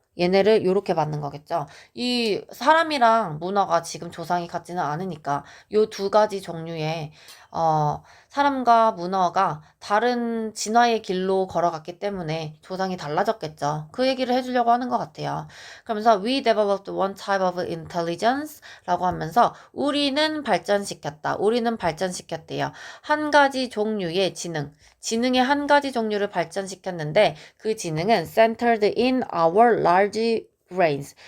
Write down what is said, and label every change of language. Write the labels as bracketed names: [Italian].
[Korean] 얘네를 요렇게 받는 거겠죠. 이 사람이랑 문어가 지금 조상이 같지는 않으니까 요 두 가지 종류의 사람과 문어가 다른 진화의 길로 걸어갔기 때문에 조상이 달라졌겠죠. 그 얘기를 해주려고 하는 것 같아요. 그러면서 [English] we developed one type of intelligence [Korean] 라고 하면서 우리는 발전시켰대요. 한 가지 종류의 지능의 한 가지 종류를 발전시켰는데 그 지능은 [English] centered in our large brains.